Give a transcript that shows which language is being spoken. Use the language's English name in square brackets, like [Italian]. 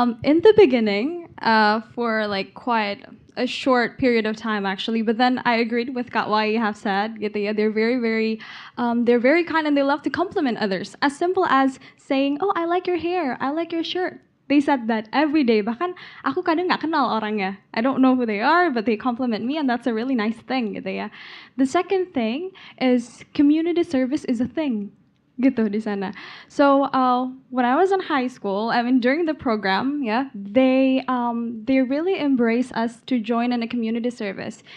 [English] In the beginning, for like quite a short period of time, actually, but then I agreed with what you have said. They're they're very kind and they love to compliment others. As simple as saying, "Oh, I like your hair. I like your shirt." They said that every day. [Indonesian] Bahkan aku kadang nggak kenal orangnya. [English] I don't know who they are, but they compliment me, and that's a really nice thing. The second thing is community service is a thing. [Indonesian] Gitu di sana. [English] So when I was in high school, I mean during the program, yeah, they really embrace us to join in a community service.